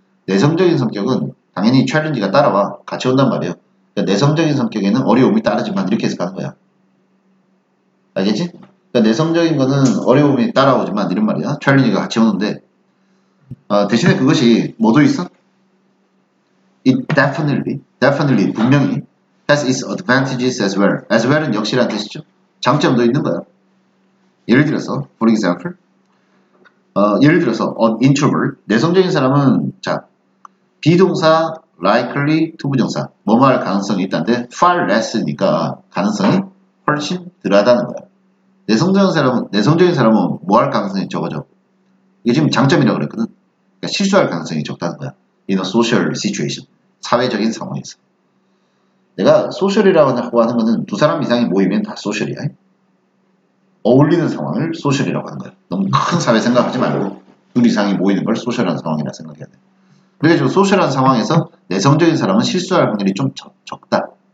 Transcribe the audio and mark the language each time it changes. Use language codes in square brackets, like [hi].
[ko] 내성적인 성격은 당연히 챌린지가 따라와. 같이 온단 말이에요. 그러니까 내성적인 성격에는 어려움이 따르지만 이렇게 해서 가는 거야. 알겠지? 그러니까 내성적인 거는 어려움이 따라오지만 이런 말이야. 챌린지가 같이 오는데 대신에 그것이 뭐도 있어? [en] It definitely [ko] 분명히 [en] has its advantages as well. [ko] as well은 역시란 뜻이죠. 장점도 있는 거야. 예를 들어서 [en] for example [ko] 예를 들어서 an introvert 내성적인 사람은 자 비동사 likely to 부정사 뭐뭐 할 가능성이 있다는데 [en] far less [ko] 니까 가능성이 훨씬 덜하다는 거야. 내성적인 사람은 뭐 할 가능성이 적어져. 이게 지금 장점이라고 그랬거든. 그러니까 실수할 가능성이 적다는 거야. [en] in a social situation [ko] 사회적인 상황에서. 내가 소셜이라고 하는 거는 두 사람 이상이 모이면 다 소셜이야. 어울리는 상황을 소셜이라고 하는 거야. 너무 큰 사회 생각하지 말고 둘 이상이 모이는 걸 소셜한 상황이라 생각해야 돼. 그래가지고 소셜한 상황에서 내성적인 사람은 실수할 확률이 좀 적다.